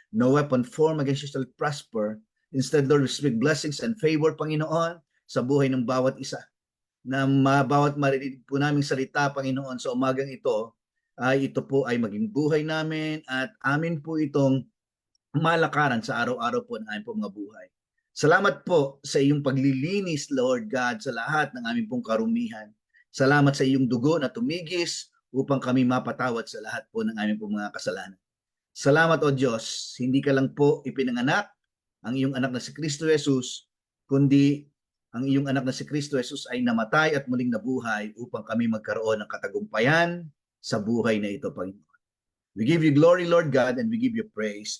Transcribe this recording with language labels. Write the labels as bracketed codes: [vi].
[en] No weapon formed against you shall prosper. Instead, Lord, we speak blessings and favor, Panginoon, [tl] sa buhay ng bawat isa. Na bawat marinig po naming salita, Panginoon, sa umagang ito, ay ito po ay maging buhay namin at amin po itong malakaran sa araw-araw po ng aming pong mga buhay. Salamat po sa iyong paglilinis, Lord God, sa lahat ng aming pong karumihan. Salamat sa iyong dugo na tumigis upang kami mapatawad sa lahat po ng aming pong mga kasalanan. Salamat, O Diyos, hindi ka lang po ipinanganak ang iyong anak na si Kristo Jesus, kundi ang iyong anak na si Kristo Jesus ay namatay at muling nabuhay upang kami magkaroon ng katagumpayan sa buhay na ito, Panginoon. [en] We give you glory, Lord God, and we give you praise.